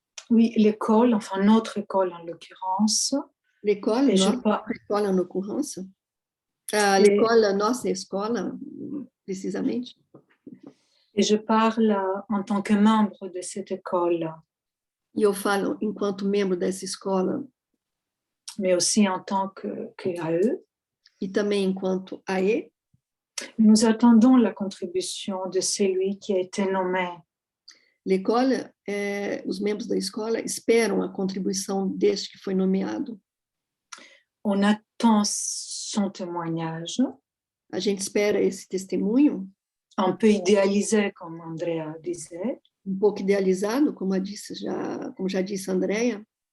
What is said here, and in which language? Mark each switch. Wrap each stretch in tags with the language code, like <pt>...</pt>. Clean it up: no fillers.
<fr>Oui, l'école, enfin notre école en l'occurrence. L'école, notre école en l'occurrence.</fr> <pt>L'école, nossa escola, precisamente.</pt> <fr>Et je parle en tant que membre de cette école.</fr> <pt>E eu falo enquanto membro dessa escola.</pt> <fr>Mais aussi en tant que AE.</fr> <pt>E também enquanto AE.</pt> <fr>Nous attendons la contribution de celui qui a été nommé.</fr> <pt>L'école, os membros da escola esperam a contribuição deste que foi nomeado.</pt> <fr>On attend son témoignage.</fr> <pt>A gente espera esse testemunho.</pt> <fr>Un peu idéalisé, comme Andrea disait.</fr> <pt>Pouco idealizado, como já disse a Andrea.</pt>